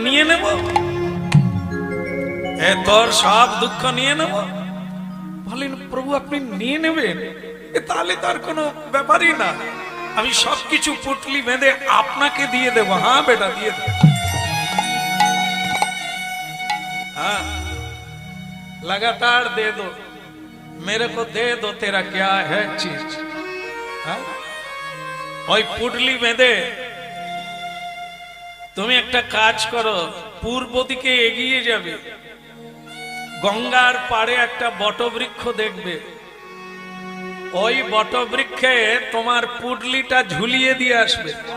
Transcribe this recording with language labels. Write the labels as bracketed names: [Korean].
[Bangla] নিয়ে নেব, তোর সব দুঃখ নিয়ে নেব। বলেন, প্রভু আপনি নিয়ে নেবেন? তাহলে তার কোনো ব্যাপারই না, আমি সবকিছু পুটলি বেঁধে আপনাকে দিয়ে দেব। হ্যাঁ বেটা, দিয়ে দেব। [Hindi] हाँ लगातार दे दो, मेरे को दे दो, तेरा क्या है चीज। [Bangla] हाँ ওই পুটলি বেঁধে তুমি একটা কাজ করো, পূর্ব দিকে এগিয়ে যাবে, গঙ্গার পাড়ে একটা বটবৃক্ষ দেখবে, ওই বটবৃক্ষে তোমার পুটলিটা ঝুলিয়ে দিয়ে আসবে।